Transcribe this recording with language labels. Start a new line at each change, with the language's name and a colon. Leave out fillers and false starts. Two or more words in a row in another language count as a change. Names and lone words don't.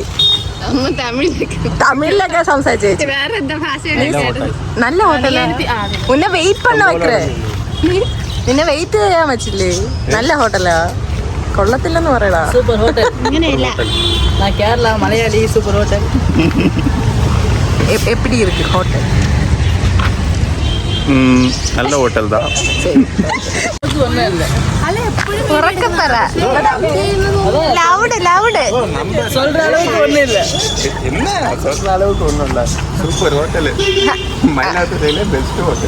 Malayalam: തമിഴിലൊക്കെ സംസാരിച്ചു. നല്ല ഹോട്ടല്.
Tamil: உன்னே வெயிட் பண்ண வெக்கே.
Malayalam: നിന്നെ വെയിറ്റ് ചെയ്യാൻ പറ്റില്ലേ? നല്ല ഹോട്ടലാ, കൊള്ളത്തില്ലെന്ന് പറയടാ. സൂപ്പർ ഹോട്ടൽ. ഇങ്ങനെയില്ല, കേരള മലയാളി സൂപ്പർ ഹോട്ടൽ.
Tamil: எப்படி இருக்கு ஹோட்டல்? நல்ல ஹோட்டல் தான். சொல்ற அளவுக்கு ஒண்ணு இல்ல. என்ன சொல்ற அளவுக்கு ஒண்ணும் இல்ல. சூப்பர் ஹோட்டல்,
Malayalam: മയിലാടുതുറയിലെ ബെസ്റ്റ് ഹോട്ടൽ.